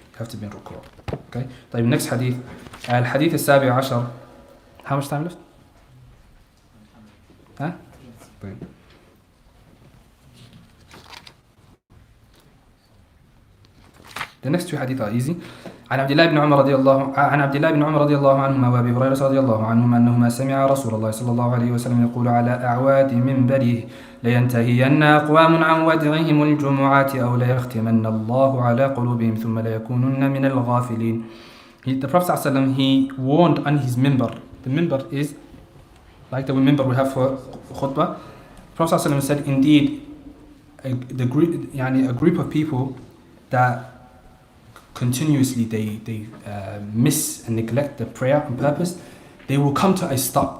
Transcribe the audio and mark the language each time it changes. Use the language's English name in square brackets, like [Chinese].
[English] You have to be in ruku'. Okay? Next hadith. Al-hadith al-sabi' ashar. How much time left? Huh? The next 2 hadith are easy. [Arabic] عن عبد الله بن عمر رضي الله عنهما وابي هريرة رضي الله عنهما أنهما سمع رسول الله صلى الله عليه وسلم يقول على أعواد منبره لينتهين أقوام عن ودعهم الجمعات أو ليختمن الله على قلوبهم ثم ليكونن من الغافلين. [English] The Prophet ﷺ, he warned on his minbar. The minbar is like the minbar we have for khutbah. The Prophet ﷺ said, indeed, a group of people that continuously they miss and neglect the prayer on purpose, they will come to a stop.